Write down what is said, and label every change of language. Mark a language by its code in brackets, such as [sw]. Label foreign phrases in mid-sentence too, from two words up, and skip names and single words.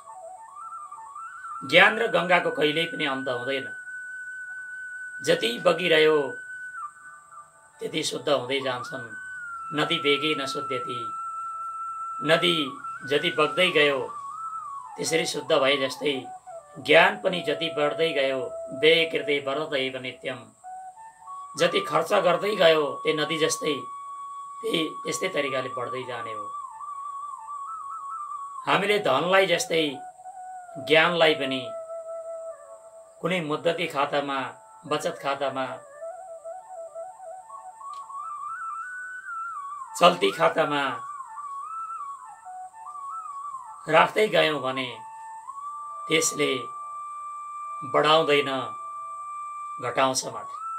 [ne] ज्ञान र गङ्गाको कहिल्यै पनि अन्त हुँदैन। जति बगिरह्यो त्यति शुद्ध हुँदै जान्छन्। [sa] नदी बेगै नशुद्ध्यति। [ne] नदी जति बग्दै गयो त्यसरी शुद्ध भए जस्तै ज्ञान पनि जति बढ्दै गयो [sa] व्यय कृते वर्धते नित्यम। [ne] जति खर्च गर्दै गयो त्यो नदी जस्तै त्यस्तै तरिकाले बढ्दै जाने हो। हामीले धनलाई जस्तै ज्ञानलाई पनि कुनै मुद्दती खातामा बचत खातामा चल्ती खातामा राख्दै गयौँ भने त्यसले बढाउँदैन, घटाउँछ मात्र।